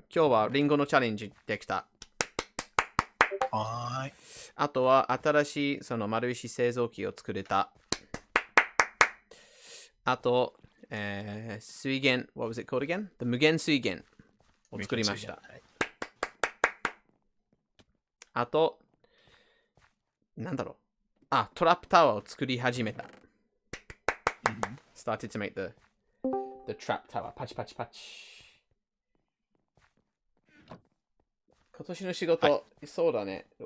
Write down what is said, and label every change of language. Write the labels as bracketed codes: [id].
[ja] 今日はリンゴのチャレンジできた。はーい。あとは新しいその丸石製造機を作れた。あと、水源、 [en] what was it called again? [ja] The 無限水源を作りました。あと、なんだろう。あ、トラップタワーを作り始めた。 [en] Started to make the trap tower. [ja] パチパチパチ。今年の仕事、はい、そうだね。